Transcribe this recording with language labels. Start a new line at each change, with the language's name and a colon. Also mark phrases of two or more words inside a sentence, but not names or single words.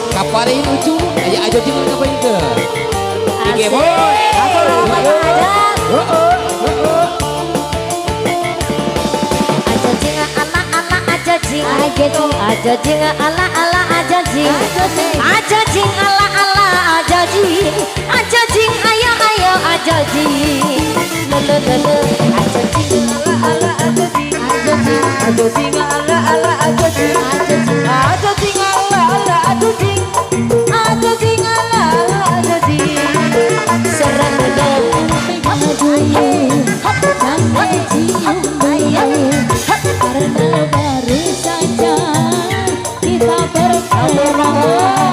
Indonesian: Paling lucu, aja aja tinggal ngapain ke? Oke boy. Aja jing ala ala aja jing ala ala aja jing ayo ayo aja jing aja jing ala ala aja jing ala ala aja jing ala ala aja jing serang dong aja jing karena baru saja kita berkenalan.